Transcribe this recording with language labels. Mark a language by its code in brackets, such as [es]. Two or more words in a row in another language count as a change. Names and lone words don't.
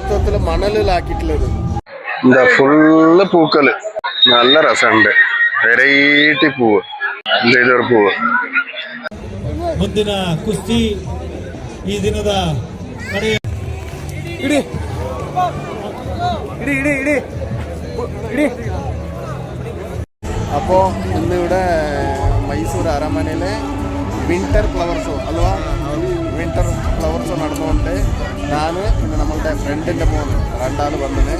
[ml] വെള്ളത്തിൽ മണലിലാക്കിയിട്ടുള്ളത്. എന്താ ഫുള്ള് പൂക്കള്, നല്ല രസമുണ്ട്. വെറൈറ്റി പൂവ്, ഇതൊരു പൂവ്. [kn] ಮುಂದಿನ ಕುಸ್ತಿ ಈ ದಿನದ [ml] അപ്പോൾ ഇന്നിവിടെ മൈസൂർ അരമനയിലെ [en] winter flower show [ml] അല്വാ, [en] winter flower show [ml] നടന്നുകൊണ്ട് ഞാൻ പിന്നെ നമ്മളുടെ ഫ്രണ്ടിൻ്റെ മോൻ രണ്ടാൾ വന്നിന്.